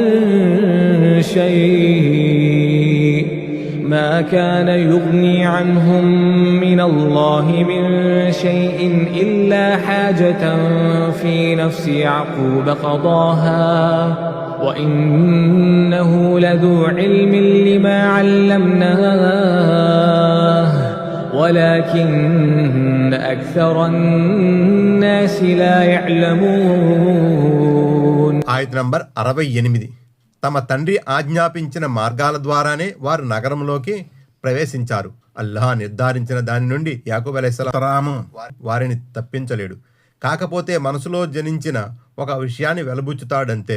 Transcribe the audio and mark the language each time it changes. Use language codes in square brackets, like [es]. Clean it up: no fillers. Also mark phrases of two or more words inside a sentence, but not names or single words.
[ar] شيء ما كان يغني عنهم من الله من شيء إلا حاجة في نفس يعقوب قضاها وإنه لذو علم لما علمناه ولكن أكثر الناس لا يعلمون. [te] ఆయత్ నంబర్ 68. తమ తండ్రి ఆజ్ఞాపించిన మార్గాల ద్వారానే వారు నగరంలోకి ప్రవేశించారు. అల్లాహ్ నిర్ధారించిన దాని నుండి యాకూబ్ అలైహిస్సలాం వారిని తప్పించలేడు. కాకపోతే మనసులో జనించిన ఒక విషయాన్ని వెలబుచ్చుతాడంతే.